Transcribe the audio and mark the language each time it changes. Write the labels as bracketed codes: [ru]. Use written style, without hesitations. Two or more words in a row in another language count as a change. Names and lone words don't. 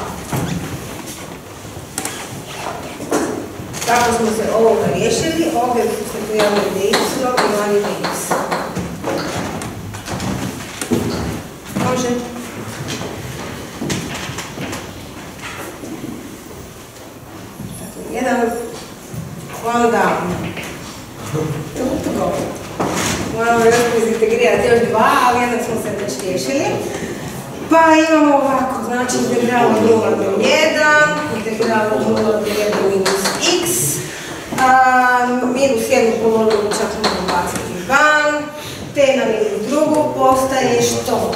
[hr] Kako smo se ovoga riješili, ovdje se pojavili dy i vani dx. Može? [en] Jedan one down. To go. [hr] Moramo još izintegrirati još 2, ali jednog smo se već riješili. Pa imamo ovako, znači integral od 0 do 1, integral od 0 do 1 minus x, minus jednu polovinu čak možemo baciti van, t na minus drugu postaje što?